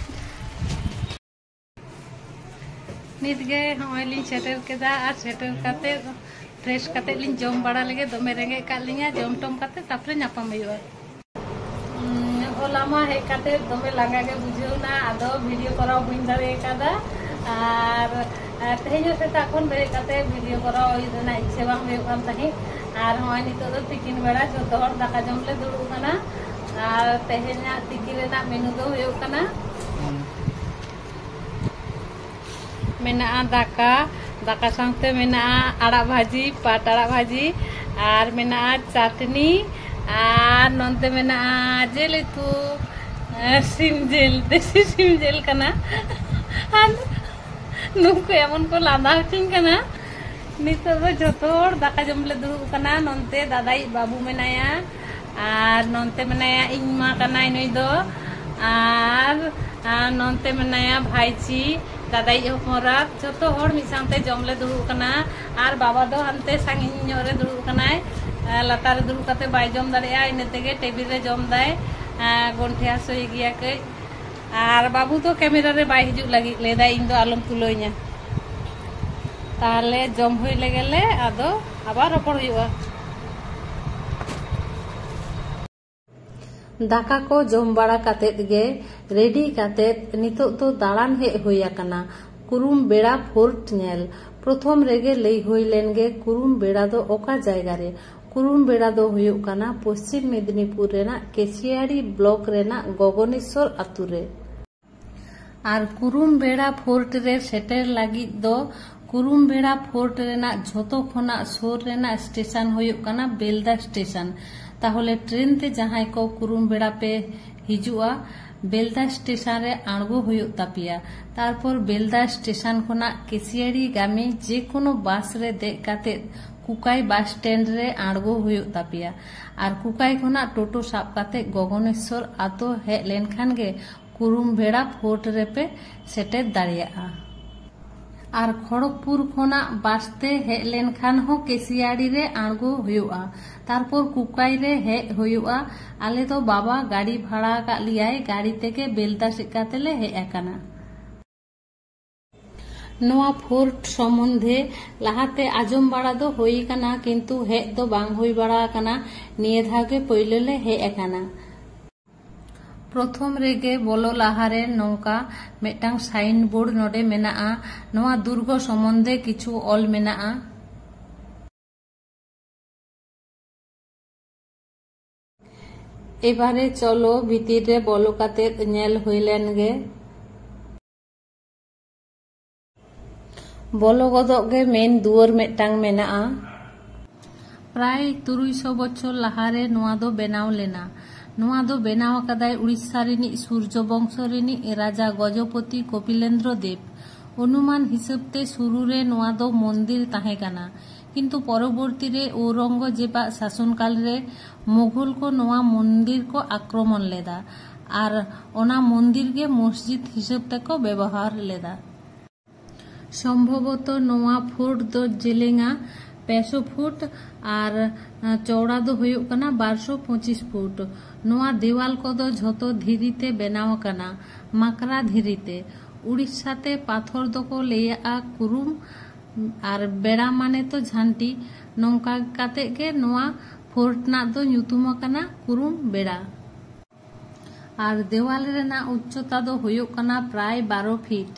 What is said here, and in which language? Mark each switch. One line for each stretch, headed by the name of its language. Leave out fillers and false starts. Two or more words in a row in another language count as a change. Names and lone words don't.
Santali: नित गे होय लिन सेटर केदा और सेटर कते फ्रेश कते लिन जम बड़ा लगे दमे रेंगे का लिया जम टम कते तापरे नापाम हुआ ओलामा हे कते दमे लांगा गे बुझेउना आदो वीडियो कराव बुइन दारे कादा और तेहेजो सेता खन बेरे कते वीडियो कराव इदना इच्छा बांग हुयो कान ताहि और होय नितो दो तिकिन बेड़ा जतो हर दाका जमले दुड़ु कना और तेहेना तिकिन रेना मेनू दो हुयो कना मेना दाका दाका संगते मेना आड़ा भाजी पाट आड़ा भाजी और मेना चटनी और नोंते मेना जेल तू सिम जेल देसी सिम जेल कना नुको एमन को लादा हचिन कना नितो दो जतो हर दाका जमले दुड़ु कना नोंते दादाई बाबू मेनाया और नोंते मेनाया इनमा कना नई दो और नोंते मेनाया भाईची दादाई हमारा जतो हर मिसांते जमले दुड़ु कना और बाबा दो हनते सांगिन रे दुड़ु कनाय लातार दुड़ु कते बाय जम दाड़ेया इने तेगे टेबिल रे जम दाय गंठे हासोय गिया कई और बाबू तो कैमरा रे बाय हिजुग लगी लेदा इन दो आलम तुलोइना ताहले जम हुई लेगेले आदो आबार रपड़ हुआ दाका को जम बड़ा कातेत गे रेडी कातेत नितो तो दाड़ान हे हुई आकना कुरुम बेड़ा फोर्ट नेल प्रथम रेगे लई हुई लेन गे कुरुम बेड़ा दो ओका जायगा रे कुरुम बेड़ा दो हुयुग काना पश्चिम मेदिनीपुर रेना केसियाड़ी ब्लॉक रेना गगनेश्वर आतु रे और कुरुम बेड़ा फोर्ट रे सेटर लगी दो कुरुम बेड़ा फोर्ट रेना झोतो खोना सोर रेना स्टेशन हुयुग काना बेलदा स्टेशन ताहले ट्रेन ते जहां को कुरुम बेड़ा पे हिजुआ बेलदा स्टेशन रे आणगो हुयुग तापिया तारपर बेलदा स्टेशन खोना केसियाड़ी गामी जे कोनो बास रे दे काते कुकाई बस स्टैंड रे आणगो हुयुग तापिया और कुकाई खोना टोटो साब काते गगनेश्वर आतो हे लेनखान गे कुरुम बेड़ा फोर्ट रे पे सेटेर दाड़ियाआ और खड़गपुर खोना बासते हे लेनखान हो केसियाड़ी रे आणगो हुयुआ तारपर कुकाई रे हे हुयुआ आले तो बाबा गाड़ी भाड़ा का लियाय गाड़ी तेगे बेलदा सिकातेले हे आकाना नोआ फोर्ट सम्बन्धे लाहाते आजम बड़ा दो होई काना किंतु हे दो बांग होई बड़ा काना निये धागे पयलेले हे आकाना प्रथम रेगे बोलो लाहारे नौका मेटांग साइन बोर्ड नोडे मेनाआ नोआ दुर्ग सम्बन्धे किछु ऑल मेनाआ
Bangla: এবারে চলো ভিতর
Santali: रे बोलो काते नेल हुइलेन गे बोलो गदोग गे मेन दुआर मेटांग मेनाआ प्राय 300 बछर लाहारे नोआ दो बेनाव लेना नोआ दो बेनाव कदाय उड़ीसा रिनी सूर्य वंश रिनी राजा गजपति कपिलेंद्र देव अनुमान हिसाब ते शुरू रे नोआ दो मंदिर ताहे काना किंतु परवर्ती रे औरंगजेबा शासन काल रे मुगल को नोआ मंदिर को आक्रमण लेदा और ओना मंदिर के मस्जिद हिसाब ते को व्यवहार लेदा संभवत नोआ फोर्ट दो जेलेंगा 500 फुट और चौड़ा दो हुयुग कना 1225 फुट। नोआ देवाल को दो झोतो धीरीते बनाव कना माकरा धीरीते। उड़ीसा ते पाथर दो को लेया कुरुम और बेड़ा माने तो झांटी नौका काते के नोआ फोर्ट ना दो ᱧᱩᱛᱩᱢ कना कुरुम बेड़ा। और देवाल रेना उच्चता दो हुयुग कना प्राय 12 फीट।